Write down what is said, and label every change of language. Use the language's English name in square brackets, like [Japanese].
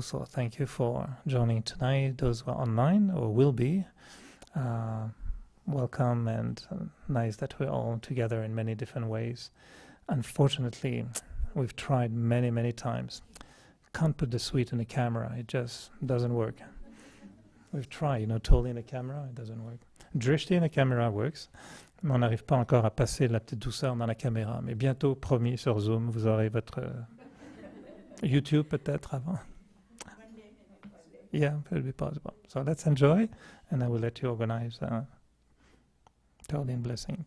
[English] So thank you for joining tonight. Those who are online or will be, welcome, and nice that we're all together in many different ways. Unfortunately, we've tried many, many times. Can't put the sweet in the camera. It just doesn't work. We've tried, totally in the camera, it doesn't work. Drishti in the camera works. [French] Mais on n'arrive pas encore à passer la petite douceur dans la caméra. Mais bientôt, promis, sur Zoom, vous aurez votre YouTube peut-être avant. [English] Yeah, it will be possible. So let's enjoy, and I will let you organize totally in blessing.